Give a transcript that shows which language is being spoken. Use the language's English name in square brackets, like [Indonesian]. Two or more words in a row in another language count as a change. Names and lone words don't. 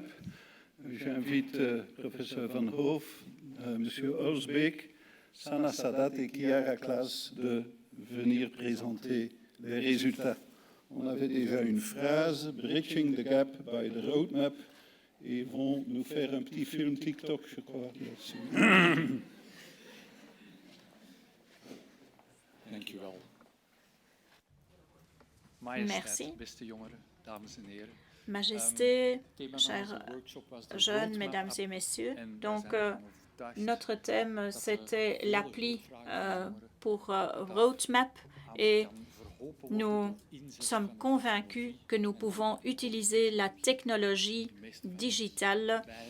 [French] J'invite professeur Van Hoof, monsieur Orsbeek, Sana Sadat et Chiara Klaas de venir présenter les résultats. On avait déjà une phrase, [English] Bridging the Gap by the Roadmap, [French] et ils vont nous faire un petit film TikTok, je crois. [Dutch] Dank u wel. [French] Merci. [Dutch] Beste jongeren, dames en heren. [French] Majesté, chers jeunes, mesdames et messieurs, donc notre thème c'était l'appli pour Roadmap et nous sommes convaincus que nous pouvons utiliser la technologie digitale,